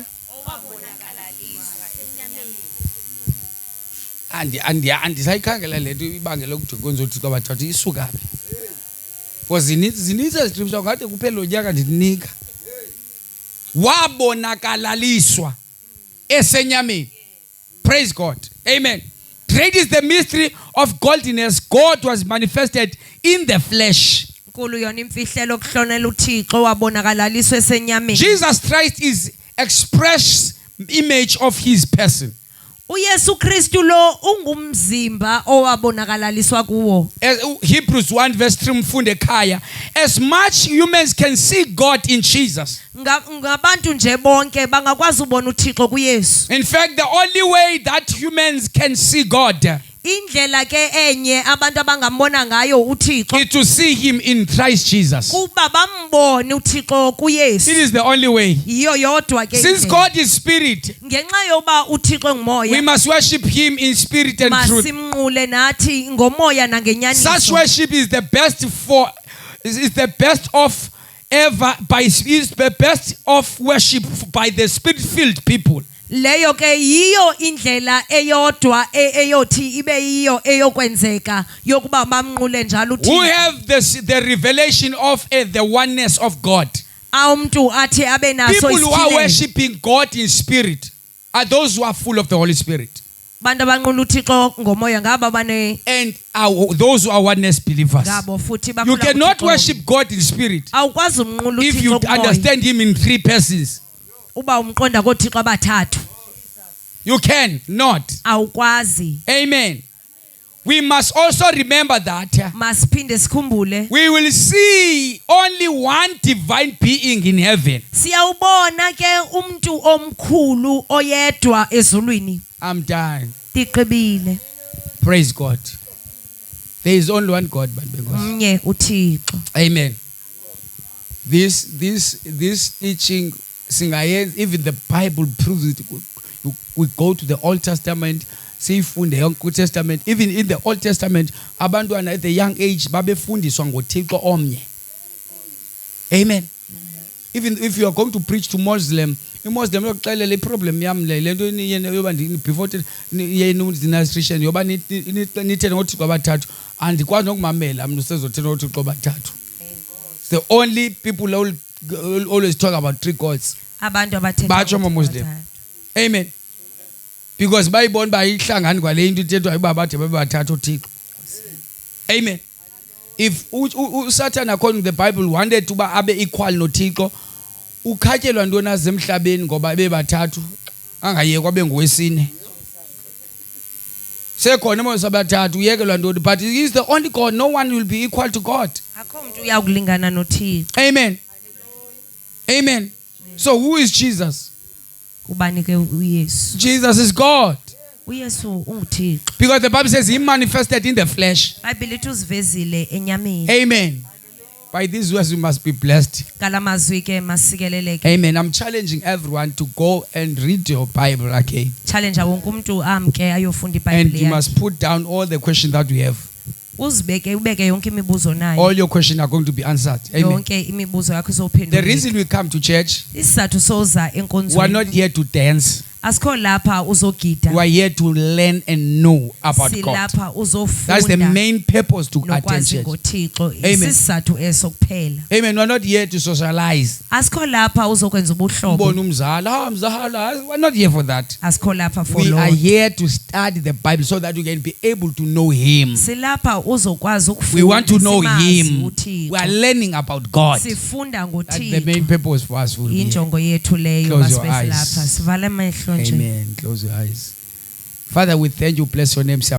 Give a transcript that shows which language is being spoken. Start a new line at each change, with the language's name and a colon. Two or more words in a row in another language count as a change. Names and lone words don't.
Xhosa: Owabonakalaliswa esenyameni. Andisayikhangela lento ibangela ukuthi kwenza uThixo abathathu isuka phi. Because zinithe scripture ngathi kuphela lo nyaka ndinika. Wabonakalaliswa esenyameni.
English: Praise God. Amen. Great is the mystery of godliness. God was manifested in the flesh. Jesus Christ is express image of his person.
Xhosa: uYesu Kristu lo ungumzimba owabonakalaliswa kuwo. Hebrews 1 verse 3 mfunde ekhaya.
English: As much humans can see God in Jesus.
Xhosa: Ngabantu nje bonke bangakwazi ubona uThixo kuYesu.
English: In fact, the only way that humans can see God,
Xhosa: indlela ke enye abantu abangambona ngayo uThixo,
English: is to see him in Christ Jesus.
Xhosa: kuba bambone uThixo kuYesu.
English: It is the only way.
Xhosa: Yiyo yodwa ke.
English: Since God is spirit,
Xhosa: ngenxa yoba uThixo ngumoya,
English: we must worship him in spirit and truth.
Xhosa: masimnqule nathi ngomoya nangenyaniso.
English: Such worship is the best of ever is the best of worship by the spirit-filled people.
Xhosa: Leyo ke yiyo indlela eyodwa eyothi ibe yiyo eyokwenzeka yokuba bamnqule njalo uThixo.
English: Who have the revelation of the oneness of God.
Xhosa: Umuntu athi abe naso
English: People who are
Xhosa: isithile.
English: worshiping God in spirit are those who are full of the Holy Spirit.
Xhosa: Bantu abanqula uThixo ngomoya ngaba bane,
English: And those who are oneness believers.
Xhosa: ngabo futhi
English: You
Xhosa: bakhula
English: cannot
Xhosa: kuThixo.
English: worship God in spirit
Xhosa: Awukwazi umnqula
English: if you
Xhosa: uThixo kumoya
English: understand him in three persons.
Xhosa: uba umqonda koThixo abathathu.
English: You can not.
Xhosa: Awukwazi.
English: Amen. We must also remember that
Xhosa: Masiphinde sikhumbule
English: we will see only one divine being in heaven.
Xhosa: siyawubona ke umuntu omkhulu oyedwa ezulwini.
English: I'm done.
Xhosa: Tiqibile.
English: Praise God. There is only one God,
Xhosa: Mnye uThixo.
English: Amen. This teaching, even the Bible proves it. We go to the Old Testament, see in the Old Testament, even in the Old Testament, abantwana at the young age,
Xhosa: babefundiswa ngoThixo omnye.
English: Amen. Even if you are going to preach to Muslim,
Xhosa: iMuslim yokuxelela iproblem yam le lento yoba before yenu dinastration yoba nithe ngoThixo abathathu andikwazi nokumamela mntu sezothetha ngoThixo abathathu.
English: It's the only people who always talk about three gods.
Xhosa: Abantu abathetha batsho Muslim. Amen. Because bayibona bayihlangani kwale into ithethwa iba bathe bebathathu uThixo.
English: Amen. If Satan, according to the Bible, wanted to be equal
Xhosa: noThixo, ukhatyelwa ntoni azemhlabeni ngoba bebathathu angayekwa bengowesine. Sekhona mose abathathu uyekelwa ntoni,
English: but he is the only God. No one will be equal to God.
Xhosa: Akho umuntu uyakulingana noThixo.
English: Amen. Amen. So who is Jesus?
Xhosa: Kubani ke uYesu?
English: Jesus is God.
Xhosa: uYesu unguThixo.
English: Because the Bible says he manifested in the flesh.
Xhosa: Bible lithi uzivezile enyameni.
English: Amen. By these words, we must be blessed.
Xhosa: Kalamazwi ke masikeleleke.
English: Amen. I'm challenging everyone to go and read your Bible again.
Xhosa: Challenge wonke umuntu amke ayofunda iBhayibheli.
English: And you must put down all the questions that we have.
Xhosa: Uzibeke ubeke yonke imibuzo nayo.
English: All your questions are going to be answered. Amen.
Xhosa: Yonke imibuzo yakho izophendulwa.
English: The reason we come to church,
Xhosa: isizathu soza enkonzweni.
English: we are not here to dance.
Xhosa: Asikho lapha uzogida.
English: We are here to learn and know about God.
Xhosa: Silapha uzofunda.
English: That's the main purpose to attend church.
Xhosa: Amen. Isizathu eso kuphela.
English: Amen. We are not here to socialize.
Xhosa: Asikho lapha uzokwenza ubuhlobo. Ubona umzala, mzala.
English: We are not here for that.
Xhosa: Asikho lapha for
English: We Lord. are here to study the Bible so that we can be able to know Him.
Xhosa: Silapha uzokwazi ukufunda.
English: We want to know Him.
Xhosa: uThixo.
English: We are learning about God.
Xhosa: Sifunda
English: That's
Xhosa: ngoThixo.
English: the main purpose for us.
Xhosa: Injongo yethu leyo
English: Close your
Xhosa: masibese
English: eyes.
Xhosa: lapha. Sivale amehlo nje.
English: Amen. Close your eyes. Father, we thank you. Bless your name.